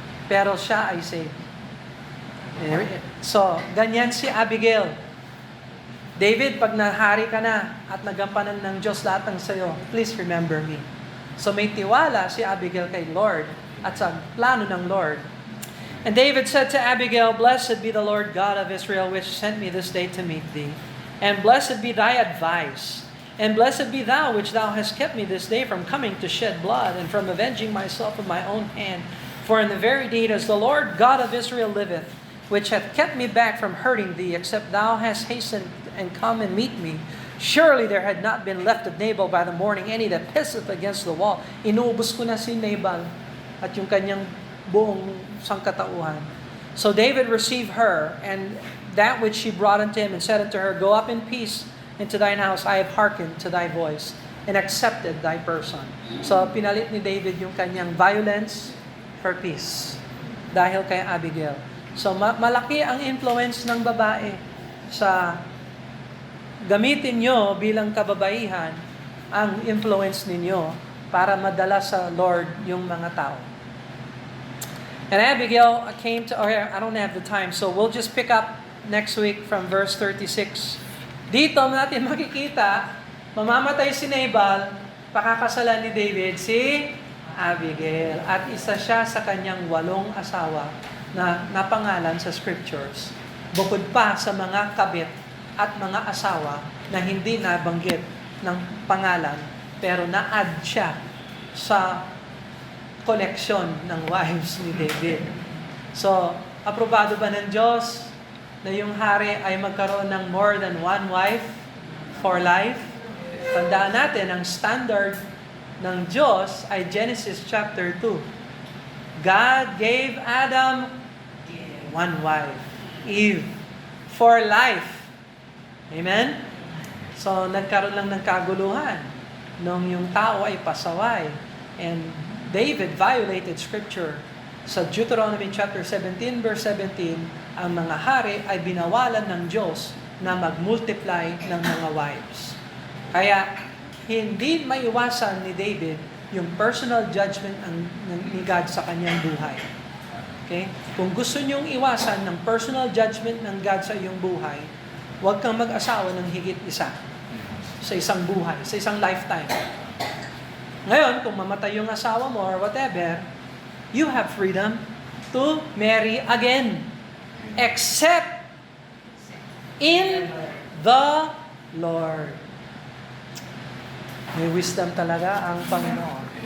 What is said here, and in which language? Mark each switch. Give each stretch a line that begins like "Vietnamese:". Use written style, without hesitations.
Filipino: Pero siya ay saved. So, ganyan si Abigail. David, pag nahari ka na at nagampanan ng Diyos lahat ng sayo,
English: please remember me.
Filipino: So may tiwala si Abigail kay Lord at sa plano ng Lord.
English: And David said to Abigail, Blessed be the Lord God of Israel, which sent me this day to meet thee. And blessed be thy advice. And blessed be thou, which thou hast kept me this day from coming to shed blood, and from avenging myself with my own hand. For in the very deed as the Lord God of Israel liveth, which hath kept me back from hurting thee, except thou hast hastened and come and meet me, surely there had not been left of Nabal by the morning any that pisseth against the wall.
Filipino: Inuubos ko na si Nabal at yung kanyang buong sangkatauhan.
English: So David received her, and that which she brought unto him, and said unto her, Go up in peace into thine house, I have hearkened to thy voice, and accepted thy person.
Filipino: So pinalit ni David yung kanyang violence for peace, dahil kay Abigail. So malaki ang influence ng babae sa gamitin nyo bilang kababaihan ang influence ninyo para madala sa Lord yung mga tao.
English: And Abigail came to, I don't have the time, so we'll just pick up next week from verse 36.
Filipino: Dito natin makikita, mamamatay si Nabal, pakakasalan ni David si Abigail. At isa siya sa kanyang 8 asawa na napangalan sa scriptures. Bukod pa sa mga kabit at mga asawa na hindi nabanggit ng pangalan, pero na-add siya sa collection ng wives ni David. So, aprobado ba ng Diyos na yung hari ay magkaroon ng
English: more than one wife for life?
Filipino: Tandaan natin, ang standard ng Diyos ay Genesis chapter 2.
English: God gave Adam one wife, Eve, for life. Amen?
Filipino: So, nagkaroon lang ng kaguluhan nung yung tao ay pasaway.
English: And David violated Scripture.
Filipino: Sa Deuteronomy chapter 17, verse 17, ang mga hari ay binawalan ng Diyos na mag-multiply ng mga wives. Kaya, hindi maiwasan ni David yung personal judgment ni God sa kanyang buhay. Okay? Kung gusto niyong iwasan ng personal judgment ng God sa iyong buhay, huwag kang mag-asawa ng higit isa sa isang buhay, sa isang lifetime. Ngayon, kung mamatay yung asawa mo
English: or whatever, you have freedom to marry again. Except in the Lord.
Filipino: May wisdom talaga ang Panginoon.